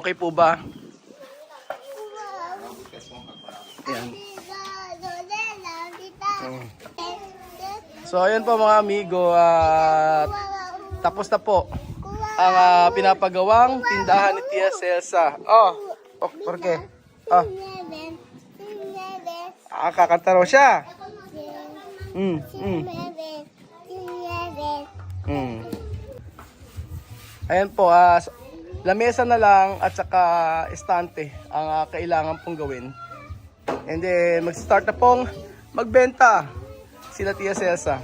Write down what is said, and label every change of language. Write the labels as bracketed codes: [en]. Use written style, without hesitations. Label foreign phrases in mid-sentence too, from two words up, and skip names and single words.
[tl] Okay po ba? Ayan. So ayan po mga amigo, tapos na po ang pinapagawang tindahan ni Tia Celsa. [es] Oh, por qué? [tl] Oh. Kakanta raw siya. Ayan po, lamesa na lang at saka estante ang kailangan pong gawin [en] And then, [tl] mag-start na pong magbenta sila Tia Celsa.